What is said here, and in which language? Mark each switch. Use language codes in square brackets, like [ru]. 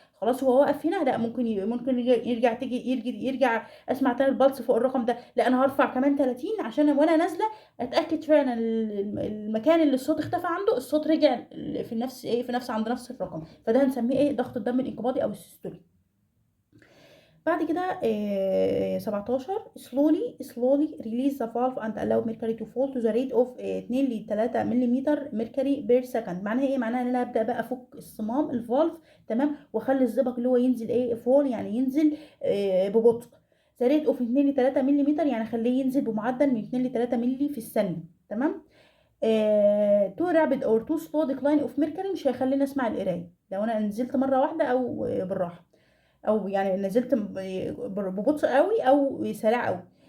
[ar] خلاص هو واقف هنا، لا ممكن ممكن يرجع تيجي يرجع اسمع تاني البلس فوق الرقم ده، لا انا هرفع كمان 30 عشان وانا نازله اتاكد فعلا المكان اللي الصوت اختفى عنده الصوت رجع في نفس ايه، في نفس عند نفس الرقم. فده هنسميه ايه؟ ضغط الدم الانقباضي او السيستوليك. بعد كده [en] 17 slowly release the valve and allow mercury to fall to the rate of 2 ل 3 ملم mercury per second. [ar] معناها ايه؟ معناها ان انا ابدا بقى افك الصمام الفالف، تمام، واخلي الزئبق اللي هو ينزل ايه فول، يعني ينزل ببطء. [en] the rate of 2 [ar] ل 3 ملم يعني اخليه ينزل بمعدل من 2 ل 3 ملي في الثانيه، تمام. تو رابid اور تو سلو ديكلاين اوف ميركوري مش هيخليني اسمع القرايه لو انا نزلت مره واحده او بالراحه، او يعني نزلت ببطء قوي او سريع قوي.